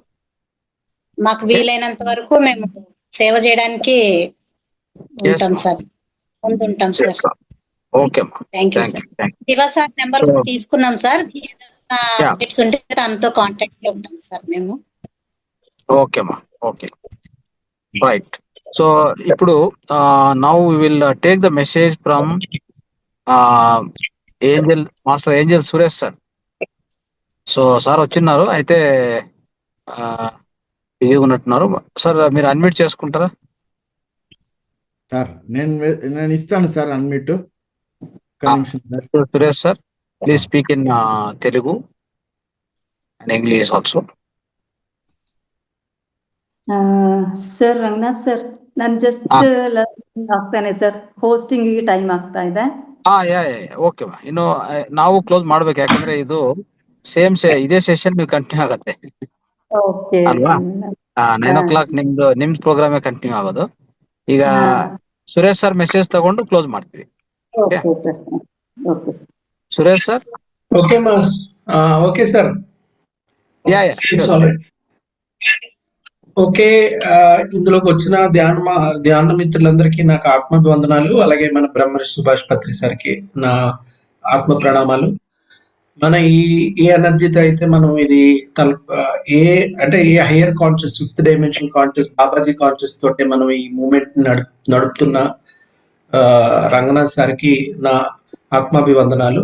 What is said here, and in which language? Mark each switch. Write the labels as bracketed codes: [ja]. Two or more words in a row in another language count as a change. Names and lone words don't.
[te] మాకు వీలైనంత వరకు మేము సేవ చేయడానికి ఉంటాం సార్. ఓకే. [en] thank you [te] సార్. శివ సార్ నెంబర్ తీసుకున్నాం సార్. అప్డేట్స్ ఉంటే తనతో కాంటాక్ట్ లో ఉంటాం సార్ మేము. ఓకే. రైట్. [en] సో ఇప్పుడు now we will take the message from Master Angel సురేష్ సార్. [te] సో సార్ వచ్చిన్నారు, అయితే బిజీగా ఉన్నట్టున్నారు. సార్ మీరు అన్మ్యూట్ చేసుకుంటారా? సార్ నేను ఇస్తాను సార్ అన్మ్యూట్. [en] సురేష్ సార్, please speak in Telugu and English also. [kn] ಸರ್ ರಂಗನಾಥ್ ಸರ್, ನಾನು ಜಸ್ಟ್ ಆಗ್ತಾನೆ ಸರ್. [en] hosting time [kn] ಆಗ್ತಾ ಇದೆ. ಓಕೆ. ಇನ್ನು ನಾವು ಕ್ಲೋಸ್ ಮಾಡ್ಬೇಕು, ಯಾಕಂದ್ರೆ ಇದು ಇದೇ ಸೆಷನ್ ನೀವು ಕಂಟಿನ್ಯೂ ಆಗತ್ತೆ ಅಲ್ವಾ? 9 o'clock ನಿಮ್ದು ಪ್ರೋಗ್ರಾಮ್ ಕಂಟಿನ್ಯೂ ಆಗೋದು. ಈಗ ಸುರೇಶ್ ಸರ್ ಮೆಸೇಜ್ ತಗೊಂಡು ಕ್ಲೋಸ್ ಮಾಡ್ತೀವಿ. ಸುರೇಶ್ ಸರ್. ಓಕೆ ಸರ್. [te] ఓకే. ఇందులోకి వచ్చిన ధ్యాన మిత్రులందరికీ నాకు ఆత్మాభివందనాలు. అలాగే మన బ్రహ్మర్షి సుభాష్ పత్రి సార్కి నా ఆత్మ ప్రణామాలు. మన ఈ ఎనర్జీతో అయితే మనం ఇది అంటే [en] a higher conscious, fifth dimension conscious, Babaji conscious [te] తోటే మనం ఈ మూమెంట్ నడుపుతున్న రంగనాథ్ సార్కి నా ఆత్మాభివందనాలు.